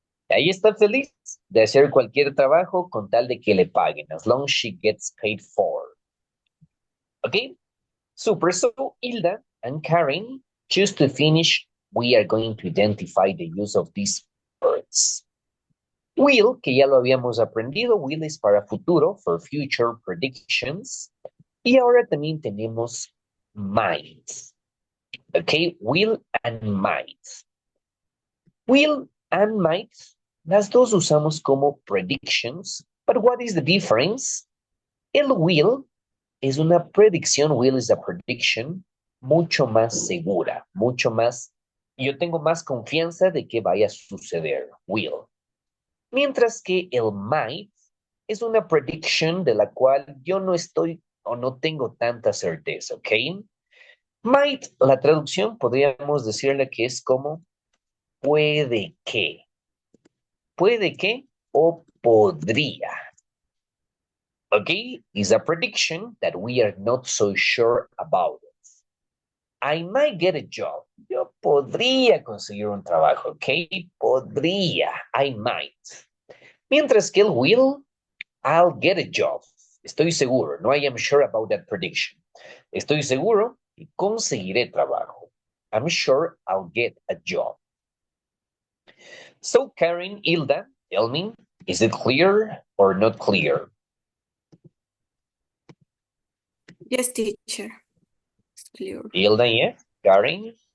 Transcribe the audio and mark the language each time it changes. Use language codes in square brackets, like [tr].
[es] Ella está feliz de hacer cualquier trabajo con tal de que le paguen, [en] as long as she gets paid for. Okay? Super. So, Hilda and Karen, just to finish, we are going to identify the use of these words. [es] Will, que ya lo habíamos aprendido, will es para futuro, [en] for future predictions. [es] Y ahora también tenemos [en] might. Ok, will and might. Will and might, [es] las dos usamos como [en] predictions, but what is the difference? [es] El will es una predicción, [en] will is a prediction, [es] mucho más segura, mucho más, yo tengo más confianza de que vaya a suceder, will. Mientras que el might es una prediction de la cual yo no estoy o no tengo tanta certeza, ¿ok? Might, la traducción podríamos decirle que es como puede que. Puede que o podría. [en] Okay, is a prediction that we are not so sure about it. I might get a job. [es] Yo podría conseguir un trabajo, ok? Podría. [en] I might. [es] Mientras que el [en] will, I'll get a job. [es] Estoy seguro. [en] No, I am sure about that prediction. [es] Estoy seguro y conseguiré trabajo. [en] I'm sure I'll get a job. So, Karen, Hilda, tell me, is it clear or not clear? Yes, teacher. It's clear. Hilda, yes? Karen?